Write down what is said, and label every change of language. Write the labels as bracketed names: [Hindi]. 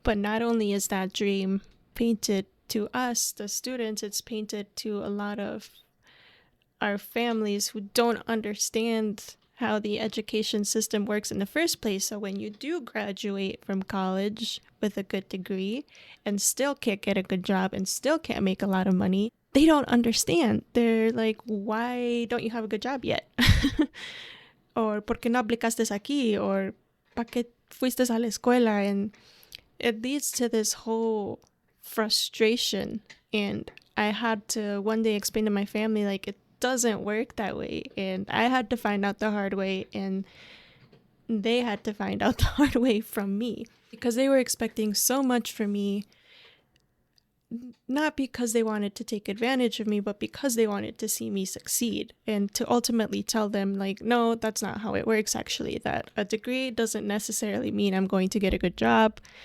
[English] But not only is that dream painted to us, the students, it's painted to a lot of our families who don't understand how the education system works in the first place. So when you do graduate from college with a good degree and still can't get a good job and still can't make a lot of money, they don't understand. They're like, why don't you have a good job yet? [Spanish] Or ¿por qué no aplicaste aquí? Or ¿para qué fuiste a la escuela? [English] And it leads to this whole frustration. And I had to one day explain to my family, like, it doesn't work that way. And I had to find out the hard way, and they had to find out the hard way from me, because they were expecting so much from me, not because they wanted to take advantage of me, but because they wanted to see me succeed, and to ultimately tell them, like, no, that's not how it works, actually, that a degree doesn't necessarily mean I'm going to get a good job.